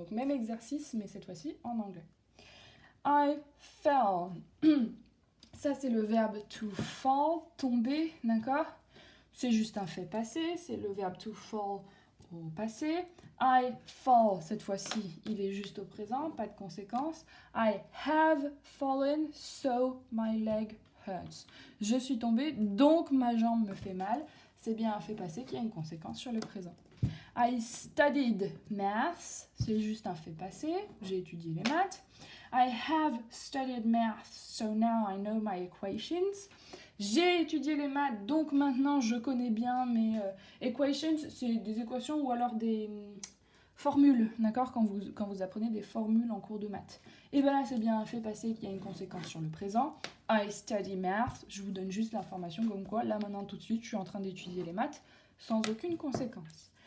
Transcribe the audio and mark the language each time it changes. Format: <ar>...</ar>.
<fr>Donc, même exercice, mais cette fois-ci en anglais.</fr> <en>I fell.</en> <fr>Ça, c'est le verbe to fall, tomber, d'accord? C'est juste un fait passé, c'est le verbe to fall au passé.</fr> <en>I fall,</en> <fr>cette fois-ci, il est juste au présent, pas de conséquence.</fr> <en>I have fallen, so my leg hurts.</en> <fr>Je suis tombée, donc ma jambe me fait mal. C'est bien un fait passé qui a une conséquence sur le présent.</fr> <en>I studied maths,</en> <fr>c'est juste un fait passé, j'ai étudié les maths.</fr> <en>I have studied maths, so now I know my equations.</en> <fr>J'ai étudié les maths, donc maintenant je connais bien mes equations, c'est des équations ou alors des formules, d'accord, quand vous apprenez des formules en cours de maths. Et bien là, c'est bien un fait passé qui a une conséquence sur le présent.</fr> <en>I study math,</en> <fr>je vous donne juste l'information comme quoi, là maintenant tout de suite, je suis en train d'étudier les maths sans aucune conséquence.</fr>